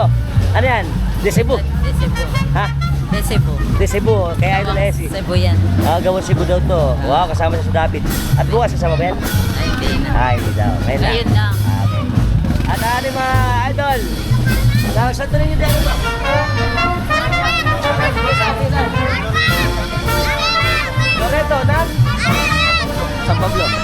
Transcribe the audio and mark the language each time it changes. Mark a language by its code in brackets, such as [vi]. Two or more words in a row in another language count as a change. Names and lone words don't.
[tl] Ano yan? De Cebu. De Cebu. Ha? De Cebu. De Cebu, kaya Idol Essie. Cebu yan. Gawon Cebu daw to. Wow, kasama siya sa dapit. At bukas kasama ba yan? Ay, hindi na. Hindi daw. Ngayon lang. Ngayon lang. Okay. At ano mga idol? Sa Santo Niño din ito. Loreto ng San Pablo.